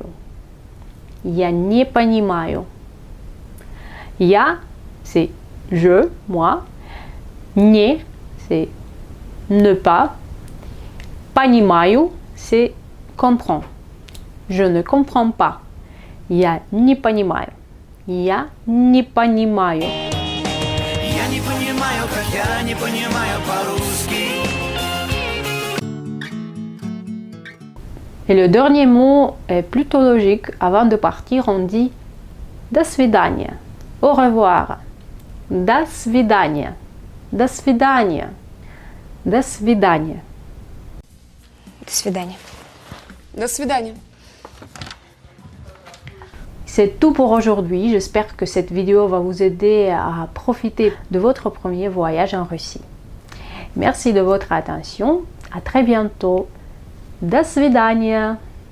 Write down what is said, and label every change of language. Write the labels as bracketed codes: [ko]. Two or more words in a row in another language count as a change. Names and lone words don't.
[ru] Я не понимаю. Я, [fr] c'est je, moi. Не, c'est ne pas. Понимаю, c'est comprends. Je ne comprends pas. [ru] Я не понимаю. Я не понимаю. Я не понимаю, как я не понимаю по-русски. [fr] Et le dernier mot est plutôt logique. Avant de partir, on dit [ru] До свидания. [fr] Au revoir. [ru] До свидания. До свидания. До свидания. До свидания. До свидания. [fr] C'est tout pour aujourd'hui. J'espère que cette vidéo va vous aider à profiter de votre premier voyage en Russie. Merci de votre attention. À très bientôt. [ru] До свидания.